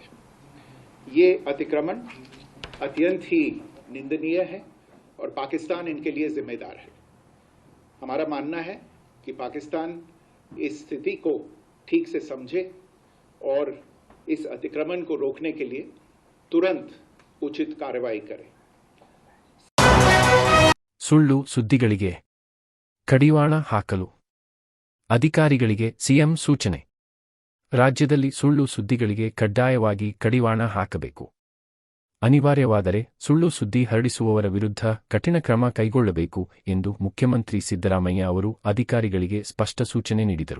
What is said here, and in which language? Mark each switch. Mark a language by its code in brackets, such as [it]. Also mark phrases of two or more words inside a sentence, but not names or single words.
[hi] ये अतिक्रमण अत्यंत ही निंदनीय है और पाकिस्तान इनके लिए जिम्मेदार है. हमारा मानना है कि पाकिस्तान इस स्थिति को ठीक से समझे और इस अतिक्रमण को रोकने के लिए तुरंत उचित कार्रवाई करे. [kn] ಸುಳ್ಳು ಸುದ್ದಿಗಳಿಗೆ ಕಡಿವಾಣ ಹಾಕಲು ಅಧಿಕಾರಿಗಳಿಗೆ ಸಿಎಂ ಸೂಚನೆ. ರಾಜ್ಯದಲ್ಲಿ ಸುಳ್ಳು ಸುದ್ದಿಗಳಿಗೆ ಕಡ್ಡಾಯವಾಗಿ ಕಡಿವಾಣ ಹಾಕಬೇಕು. ಅನಿವಾರ್ಯವಾದರೆ ಸುಳ್ಳು ಸುದ್ದಿ ಹರಡಿಸುವವರ ವಿರುದ್ಧ ಕಠಿಣ ಕ್ರಮ ಕೈಗೊಳ್ಳಬೇಕು ಎಂದು ಮುಖ್ಯಮಂತ್ರಿ ಸಿದ್ದರಾಮಯ್ಯ ಅವರು ಅಧಿಕಾರಿಗಳಿಗೆ ಸ್ಪಷ್ಟ ಸೂಚನೆ ನೀಡಿದರು.